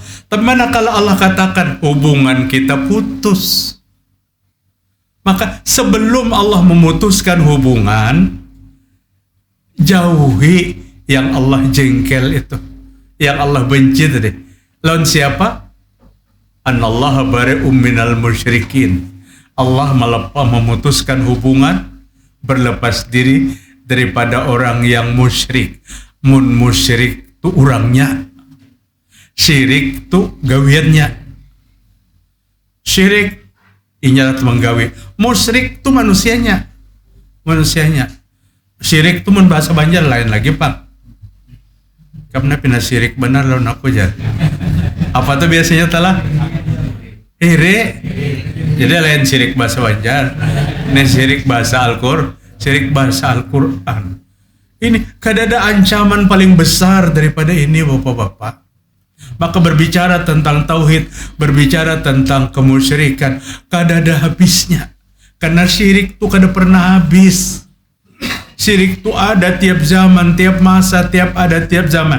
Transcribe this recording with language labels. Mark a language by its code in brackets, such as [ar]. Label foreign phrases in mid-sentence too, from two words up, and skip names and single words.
[bjn] Tapi manakala Allah katakan hubungan kita putus, maka sebelum Allah memutuskan hubungan, jauhi yang Allah jengkel itu, yang Allah benci tadi. Lawan siapa? [ar] أن الله بريء من المشركين. [bjn] Allah memutuskan hubungan, berlepas diri daripada orang yang musyrik. Musyrik itu orangnya, syirik itu gawiannya. Syirik inyalah menggawi, musyrik itu manusianya. Syirik itu mun bahasa Banjar lain lagi, Pak. Karena pina syirik benar lawan aku jar. Apa tuh biasanya telah? Ire. Jadi lain syirik bahasa Banjar. Ini syirik bahasa Al-Quran. Ini kada ada ancaman paling besar daripada ini, Bapak-bapak. Maka berbicara tentang tauhid, berbicara tentang kemusyrikan, kada ada habisnya. Karena syirik itu kada pernah habis. Syirik itu ada tiap zaman, tiap masa, tiap zaman.